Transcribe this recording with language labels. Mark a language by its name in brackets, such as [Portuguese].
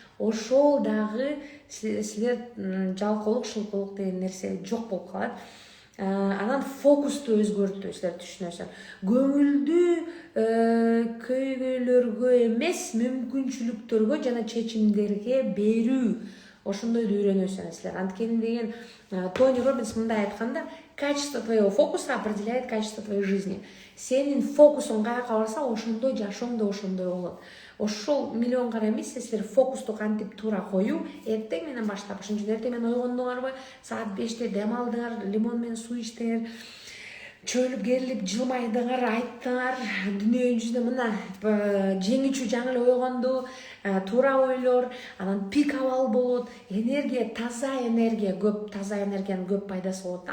[Kyrgyz] Ошол дагы силер жалкоолук, шылтоолук деген нерсе жок болуп калат. Анан фокусту өзгөртүү силер түшүнөсүңөр. Көңүлдү көйгөйлөргө эмес, мүмкүнчүлүктөргө жана чечимдерге берүү. Ошондойду үйрөнөсүңөр силер. Анткени деген Тони Роббинс мындай айтканда, [Russian] качество твоего фокуса определяет качество твоей жизни. [Kyrgyz] Сенин фокусуң каяка барса, ошондой жашооң да ошондой болот. Ошол миллион карай миссия силер фокусту кантип туура коюу, эртең менен баштап, ошон үчүн эртең менен ойгондуңарбы, саат 5-те дем алдыңар, лимон менен суу ичтиңер, чөйлүп керилип жылмайдыңар, айттыңар, дүйнө жүзүндө мына жеңүүчү жаңы эле ойгонду, туура ойлор, анан пик абал болот, энергия, таза энергия көп пайдасы болот.